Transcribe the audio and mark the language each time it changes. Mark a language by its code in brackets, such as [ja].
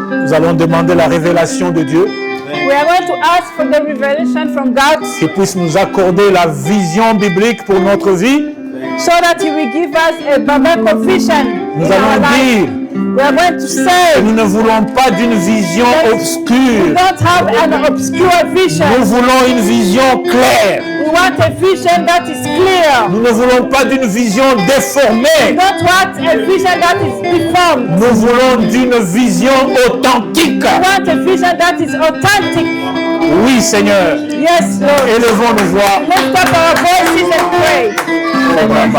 [fr] Nous allons demander la révélation de Dieu, [en] We are going to ask for the revelation from God [fr] qu'il puisse nous accorder la vision biblique pour notre vie. [en] so that He will give us a biblical vision [fr] Nous [en] in our [fr] allons [en] life. [fr] dire [en] We are going to [fr] que [en] say [fr] nous ne voulons pas d'une vision [en] we [fr] obscure. [en] don't have an obscure [fr] Nous [en] vision. [fr] voulons une vision claire. [en] We want a vision that is clear. [fr] Nous ne voulons pas d'une vision [en] We [fr] déformée. [en] don't want a vision that is deformed. [fr] Nous voulons d'une vision authentique. [en] We want a vision that is authentic. [fr] Oui, Seigneur. [en] Yes, Lord. [fr] Élevons nos voix. [en] Lift up our voices and pray.